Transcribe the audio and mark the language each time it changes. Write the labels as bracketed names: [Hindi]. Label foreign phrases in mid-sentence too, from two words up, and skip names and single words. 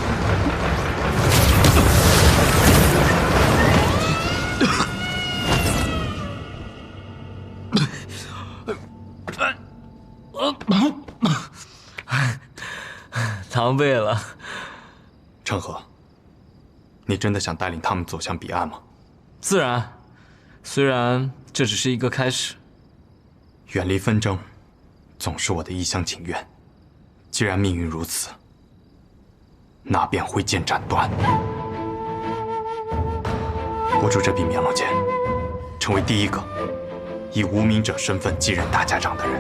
[Chinese] 狼狽了。成河，你真的想带领他们走向彼岸吗？自然，虽然这只是一个開始。遠離紛爭，總是我的一廂情願。既然命運如此，那便揮劍斬斷。握住這柄棉龍劍，成為第一個以無名者身份繼任大家長的人。